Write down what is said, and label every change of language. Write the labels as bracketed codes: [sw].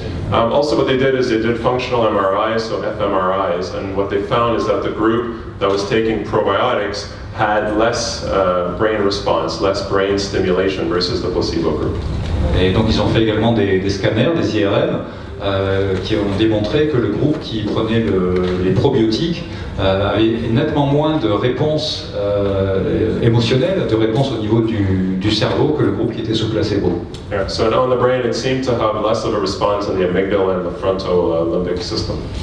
[en] Also what they did is they did functional MRIs, so fMRIs, and what they found is that the group that was taking probiotics had less brain response, less brain stimulation versus the placebo group. [fr] Et donc ils ont fait également des scanners, des IRM, qui ont démontré que le groupe qui prenait les probiotiques avait nettement moins de réponses émotionnelles, de réponses au niveau du cerveau que le groupe qui était sous placebo. [en] Yeah, so on the brain it seemed to have less of a response in the amygdala and the frontal limbic system.